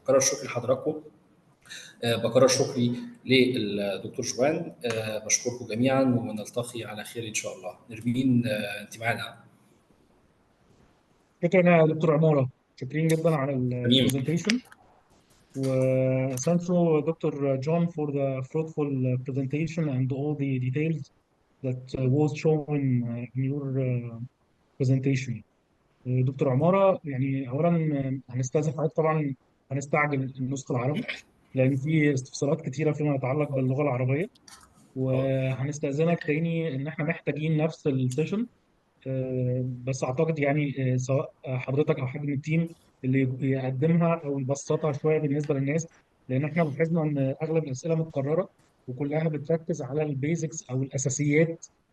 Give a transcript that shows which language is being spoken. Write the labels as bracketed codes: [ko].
[ar] بكرر شكري لحضراتكم، بكرر شكري للدكتور جوان، بشكركم جميعا ونلتقي على خير ان شاء الله. نرمين انت معانا. شكرا يا دكتور عمارة، شكرين جدا على البرزنتيشن. [en] Thank you, Dr. John, for the fruitful presentation and all the details that was shown in your presentation. [ar] دكتور عمارة، يعني أولا هنستأذن حضرتك طبعا هنستعجل النسخة العربي لأن في استفسارات كتيرة فيما يتعلق باللغة العربية، وهنستأذنك تاني إن إحنا محتاجين نفس السيشن، بس اعتقد يعني سواء حضرتك او حد من التيم اللي يقدمها او يبسطها شويه بالنسبه للناس، لان احنا لاحظنا ان اغلب الاسئله متكرره وكلها بتركز على البيزكس او الاساسيات.